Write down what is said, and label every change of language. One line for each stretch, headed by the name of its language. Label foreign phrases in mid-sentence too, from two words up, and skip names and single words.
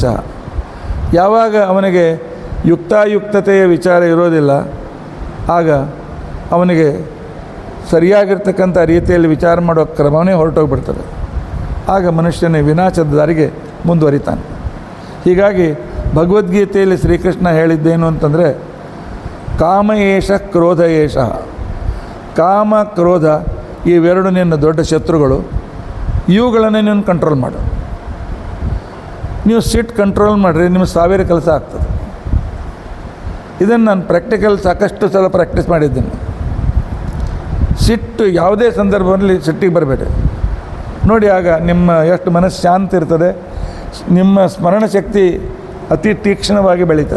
Kannada: ಯಾವಾಗ ಅವನಿಗೆ ಯುಕ್ತಾಯುಕ್ತತೆಯ ವಿಚಾರ ಇರೋದಿಲ್ಲ, ಆಗ ಅವನಿಗೆ ಸರಿಯಾಗಿರ್ತಕ್ಕಂಥ ರೀತಿಯಲ್ಲಿ ವಿಚಾರ ಮಾಡೋ ಕ್ರಮವೇ ಹೊರಟೋಗ್ಬಿಡ್ತದೆ. ಆಗ ಮನುಷ್ಯನ ವಿನಾಶದ ದಾರಿಗೆ ಮುಂದುವರಿತಾನೆ. ಹೀಗಾಗಿ ಭಗವದ್ಗೀತೆಯಲ್ಲಿ ಶ್ರೀಕೃಷ್ಣ ಹೇಳಿದ್ದೇನು ಅಂತಂದರೆ,
Sanskrit: ಕಾಮ ಏಷ ಕ್ರೋಧ ಏಷ.
Kannada: ಕಾಮ ಕ್ರೋಧ ಇವೆರಡು ನಿನ್ನ ದೊಡ್ಡ ಶತ್ರುಗಳು. ಇವುಗಳನ್ನು ನೀನು ಕಂಟ್ರೋಲ್ ಮಾಡು. ನೀವು ಸಿಟ್ಟು ಕಂಟ್ರೋಲ್ ಮಾಡಿರಿ, ನಿಮಗೆ 1000 ಕೆಲಸ ಆಗ್ತದೆ. ಇದನ್ನು ನಾನು ಪ್ರಾಕ್ಟಿಕಲ್ ಸಾಕಷ್ಟು ಸಲ ಪ್ರಾಕ್ಟೀಸ್ ಮಾಡಿದ್ದೀನಿ. ಸಿಟ್ಟು ಯಾವುದೇ ಸಂದರ್ಭದಲ್ಲಿ ಸಿಟ್ಟಿಗೆ ಬರಬೇಡಿ ನೋಡಿ, ಆಗ ನಿಮ್ಮ ಎಷ್ಟು ಮನಸ್ಸು ಶಾಂತಿ ಇರ್ತದೆ, ನಿಮ್ಮ ಸ್ಮರಣ ಶಕ್ತಿ ಅತಿ ತೀಕ್ಷ್ಣವಾಗಿ ಬೆಳೀತದೆ.